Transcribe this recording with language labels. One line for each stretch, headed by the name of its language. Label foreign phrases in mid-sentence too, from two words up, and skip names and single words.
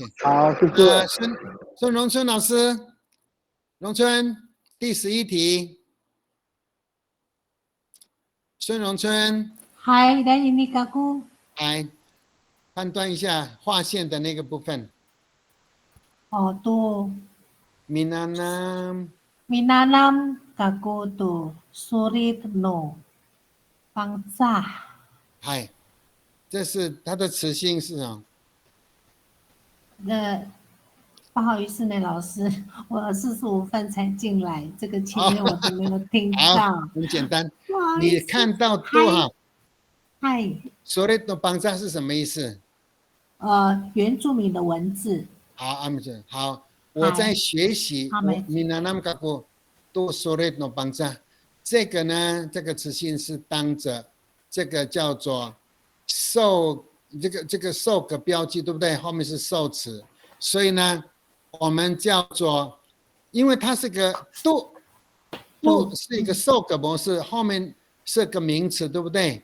Chinese: 好，谢谢。孙荣春老师，荣春。第11题，孙荣春。嗨，大家你好。嗨，判断一下划线的那个部分。
Amis: tu Minanam kaku tu sulit no bangsa。
Chinese: 嗨，这是它的词性是什么？不好意思呢，老师，我45分才进来，这个前面我都没有听到。很简单，你看到多哈？嗨。所谓的邦扎是什么意思？原住民的文字。好，我在学习。
Amis: Minanam kaku tu sulit no bangsa，
Chinese: 这个呢，这个词性是当着这个叫做受这个受个标记，对不对？后面是受词，所以呢。我们叫做，因为它是个度是一个受格模式，后面是个名词，对不对？